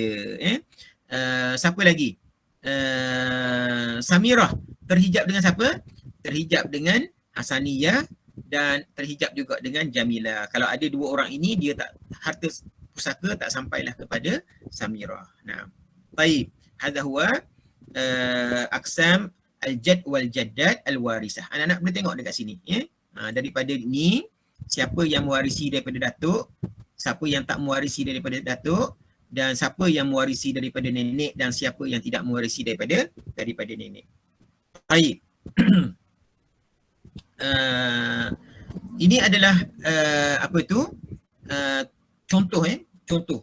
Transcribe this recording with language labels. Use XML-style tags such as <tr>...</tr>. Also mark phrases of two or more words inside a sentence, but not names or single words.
<ms>Siapa lagi? Samirah terhijab dengan siapa? Terhijab dengan Hasaniyah dan terhijab juga dengan Jamilah. Kalau ada dua orang ini, dia tak, harta pusaka tak sampailah kepada Samirah. Nah, baik.</ms> <ar>هذا هو أقسام الجد والجدة الوارثة.</ar> <ms>Anak-anak boleh tengok dekat sini, daripada ni siapa yang mewarisi daripada datuk, siapa yang tak mewarisi daripada datuk, dan siapa yang mewarisi daripada nenek, dan siapa yang tidak mewarisi daripada nenek. Baik. Ini adalah contoh. Contoh.</ms>